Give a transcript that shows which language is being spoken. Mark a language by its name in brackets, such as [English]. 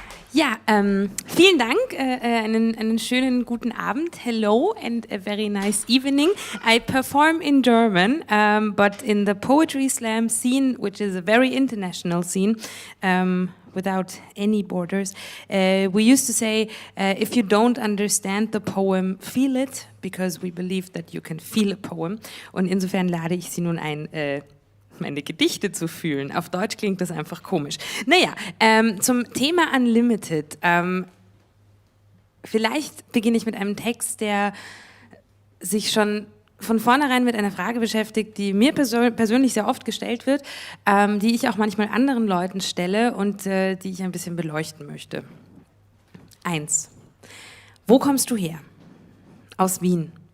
[German] Ja, vielen Dank, einen schönen guten Abend. [English] Hello and a very nice evening. I perform in German, but in the poetry slam scene, which is a very international scene, without any borders. We used to say, if you don't understand the poem, feel it, because we believe that you can feel a poem. [German] Und insofern lade ich Sie nun ein, meine Gedichte zu fühlen. Auf Deutsch klingt das einfach komisch. Naja, zum Thema Unlimited. Vielleicht beginne ich mit einem Text, der sich schon von vornherein mit einer Frage beschäftigt, die mir persönlich sehr oft gestellt wird, die ich auch manchmal anderen Leuten stelle und die ich ein bisschen beleuchten möchte. 1. Wo kommst du her? Aus Wien.